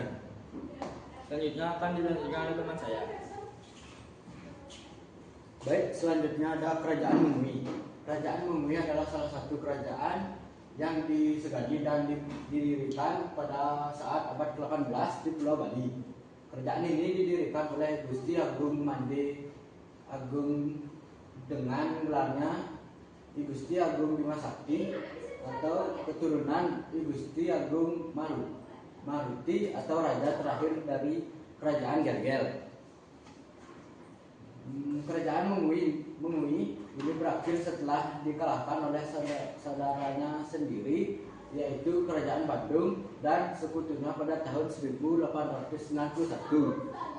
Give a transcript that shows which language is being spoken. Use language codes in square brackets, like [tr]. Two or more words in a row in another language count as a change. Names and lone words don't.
[id] Selanjutnya akan dilanjutkan oleh teman saya. Baik, selanjutnya ada Kerajaan Mengui. Kerajaan Mengui adalah salah satu kerajaan yang disegani dan didirikan pada saat abad ke-18 di Pulau Bali. Kerajaan ini didirikan oleh Gusti Agung Mande Agung dengan gelarnya I Gusti Agung Bima Sakti atau keturunan I Gusti Agung Maruti atau raja terakhir dari Kerajaan Gergel. Kerajaan Mengui ini berakhir setelah dikalahkan oleh saudaranya sendiri, yaitu Kerajaan Bandung dan sekutunya pada tahun 1891.